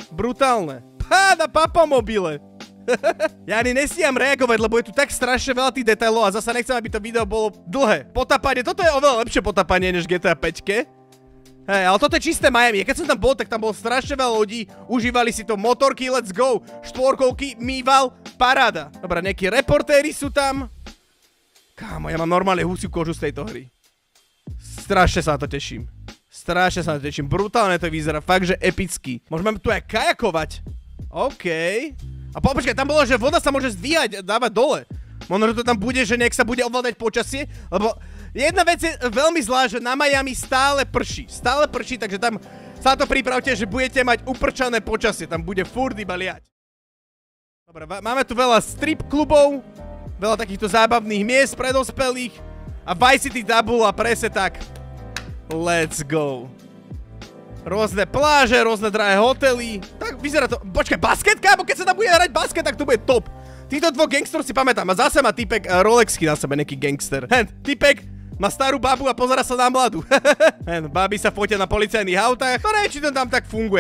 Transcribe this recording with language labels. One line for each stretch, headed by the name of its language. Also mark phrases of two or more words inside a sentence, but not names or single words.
Slovak: Na papamobile. Ja ani nestíham reagovať, lebo je tu tak strašne veľa tých detailov a zasa nechcem, aby to video bolo dlhé. Potapanie, toto je oveľa lepšie potapanie než GTA 5. Hej, ale toto je čisté Miami. Keď som tam bol, tak tam bolo strašne veľa ľudí. Užívali si to motorky,
English: let's go.
Slovak: Štvorkolky, mýval, paráda. Dobre, nejakí reportéri sú tam. Kámo, ja mám normálne husiu kožu z tejto hry. Strašne sa na to teším. Brutálne to vyzerá, fakt, že epický. Môžeme tu aj kajakovať. OK. A počkaj, tam bolo, že voda sa môže zdvíhať, dávať dole. Možno, že to tam bude, že nech sa bude ovládať počasie, lebo jedna vec je veľmi zlá, že na Miami stále prší, takže tam sa to pripravte, že budete mať uprčané počasie, tam bude furt iba liať. Dobre, máme tu veľa strip klubov, veľa takýchto zábavných miest pre dospelých a Vice City Double a presne tak.
English: Let's go.
Slovak: Rôzne pláže, rôzne drahé hotely. Tak vyzerá to. Počkaj, basket, kámo, keď sa tam bude hrať basket, tak to bude top. Týchto dvoch gangsterov si pamätám. A zase má typek Rolexky na sebe, nejaký gangster. Typek Má starú babu a pozera sa na mladú. Baby sa fotia na policajných autách. To neviem, či to tam tak funguje.